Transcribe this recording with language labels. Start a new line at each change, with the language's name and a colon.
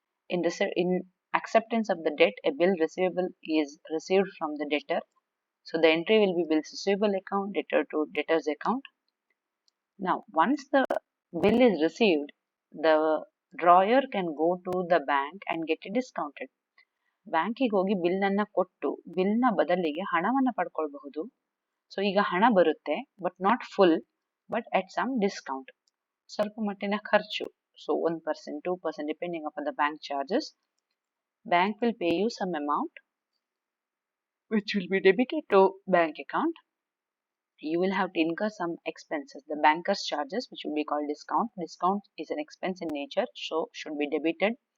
English: In acceptance of the debt, a bill receivable is received from the debtor. So the entry will be bills receivable account, debtor to debtors account. Now, once the bill is received, the drawer can go to the bank and get it discounted.
Kannada: ಬ್ಯಾಂಕಿಗೆ ಹೋಗಿ bill ಅನ್ನ ಕೊಟ್ಟು bill ನ ಬದಲಿಗೆ ಹಣವನ್ನ ಪಡ್ಕೊಳ್ಬಹುದು.
English: so
Kannada: ಈಗ ಹಣ ಬರುತ್ತೆ,
English: but not full, but at some discount,
Kannada: ಸ್ವಲ್ಪ ಮಟ್ಟಿನ ಖರ್ಚು.
English: So 1%, 2% depending upon the bank charges. Bank will pay you some amount which will be debited to bank account. You will have to incur some expenses, the banker's charges, which will be called discount. Discount is an expense in nature, so should be debited.